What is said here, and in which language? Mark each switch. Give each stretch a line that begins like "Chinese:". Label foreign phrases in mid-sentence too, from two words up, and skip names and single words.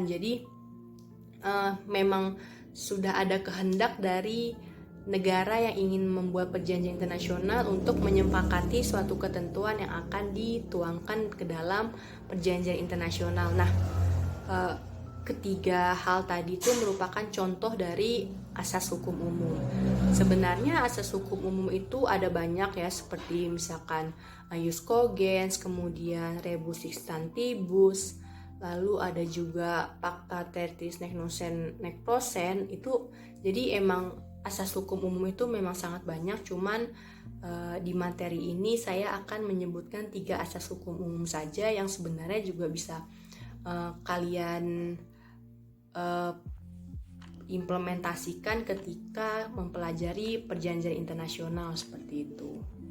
Indonesian: Jadi memang sudah ada kehendak dari negara yang ingin membuat perjanjian internasional untuk menyepakati suatu ketentuan yang akan dituangkan ke dalam perjanjian internasional. Nah, ketiga hal tadi itu merupakan contoh dari asas hukum umum. Sebenarnya asas hukum umum itu ada banyak ya, seperti misalkan
Latin: ius cogens,
Indonesian: kemudian
Latin: rebus sic stantibus,
Indonesian: lalu ada juga
Latin: pacta tertis nec nocen nec prosen.
Indonesian: Itu jadi emang asas hukum umum itu memang sangat banyak, cuman di materi ini saya akan menyebutkan 3 asas hukum umum saja yang sebenarnya juga bisa kalian implementasikan ketika mempelajari perjanjian internasional, seperti itu.